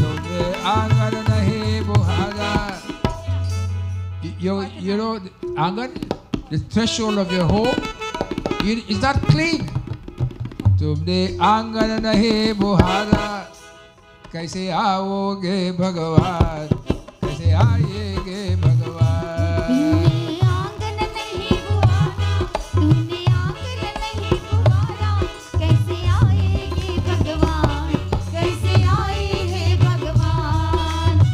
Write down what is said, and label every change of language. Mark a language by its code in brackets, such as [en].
[hi] तुम्हें आंगन नहीं बुहारा. [en] You know, आंगन, the threshold of your home, is not clean. [hi] तुमने आंगन नहीं बुहारा, कैसे आओगे भगवान, कैसे आएंगे भगवान. तूने आंगन नहीं बुहारा, तूने आंगन नहीं बुहारा, कैसे आएंगे भगवान, कैसे आएंगे भगवान.